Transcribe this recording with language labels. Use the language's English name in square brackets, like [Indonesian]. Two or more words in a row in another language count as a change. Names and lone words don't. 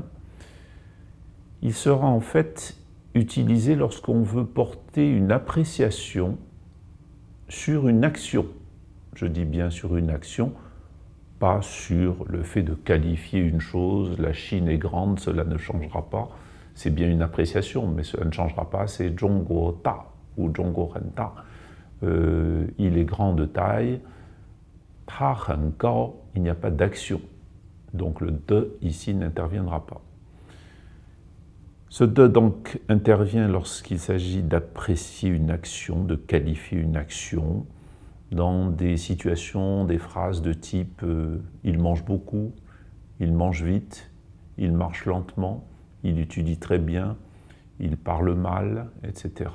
[French] Il sera en fait utilisé lorsqu'on veut porter une appréciation sur une action. Je dis bien sur une action, pas sur le fait de qualifier une chose. La Chine est grande, cela ne changera pas. C'est bien une appréciation, mais cela ne changera pas. C'est [Chinese] 中国大 [French] ou [Chinese] 中国很大. [French] Il est grand de taille. [Chinese] 他很高, [French] il n'y a pas d'action. Donc le de ici n'interviendra pas. Ce de donc intervient lorsqu'il s'agit d'apprécier une action, de qualifier une action, dans des situations, des phrases de type il mange beaucoup, il mange vite, il marche lentement, il étudie très bien, il parle mal, etc.